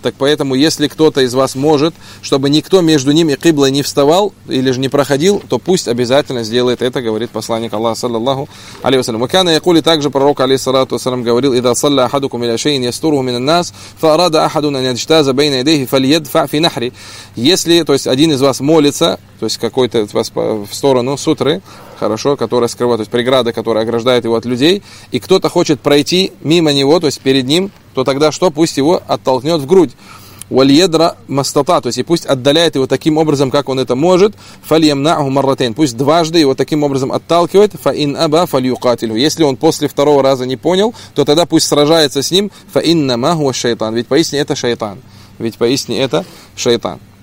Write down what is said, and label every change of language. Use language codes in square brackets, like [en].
[ru] Так поэтому, если кто-то из вас может, чтобы никто между ним и Киблой не вставал, или же не проходил, то пусть обязательно сделает это, говорит посланник Аллаха, саллаллаху алейхи ва саллям. [ar] وَكَانَ يَقُولِ [ru] Также пророк, алейхиссалату ва саллям, говорил: [ar] إِذَا صَلَّى أَحَدُكُمْ إِلَى شَيْءٍ يَسْتُرُهُ مِنَ النَّاسِ فَأَرَادَ أَحَدٌ أَنْ يَجْتَازَ بَيْنَ يَدَيْهِ فَلْيَدْفَعْ فِي نَحْرِ. [ru] Если, то есть, один из вас молится, то есть какой-то в сторону сутры, хорошо, которая скрывает, то есть преграда, которая ограждает его от людей, и кто-то хочет пройти мимо него, то есть перед ним, то тогда что? Пусть его оттолкнет в грудь. [ar] «Вальедра мастата», [ru] то есть и пусть отдаляет его таким образом, как он это может, [ar] «фальямнаху марратейн», [ru] пусть дважды его таким образом отталкивает, [ar] «фаин аба фальюкатилю», [ru] если он после второго раза не понял, то тогда пусть сражается с ним, [ar] «фаин намаху шайтан», [ru] ведь поистине это шайтан, ведь поистине это шайтан.